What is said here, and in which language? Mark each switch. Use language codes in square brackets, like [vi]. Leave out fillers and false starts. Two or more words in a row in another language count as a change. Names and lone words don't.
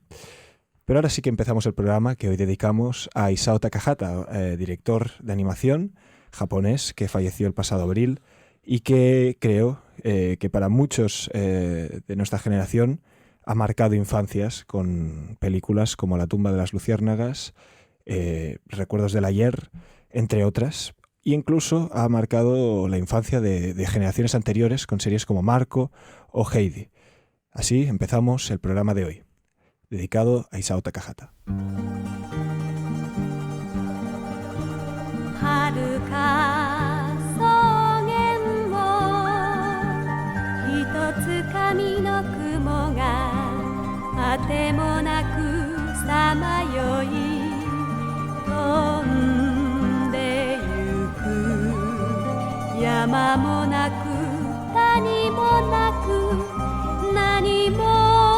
[es] Pero ahora sí que empezamos el programa que hoy dedicamos a Isao Takahata, director de animación japonés que falleció el pasado abril y que creo que para muchos de nuestra generación ha marcado infancias con películas como La tumba de las luciérnagas, Recuerdos del ayer, entre otras, e incluso ha marcado la infancia de generaciones anteriores con series como Marco o Heidi. Así empezamos el programa de hoy, dedicado a Isao Takahata. [ja] 遥か草原をひとつかみの雲があてもなくさまよい飛んでゆく山もなく谷もなく何も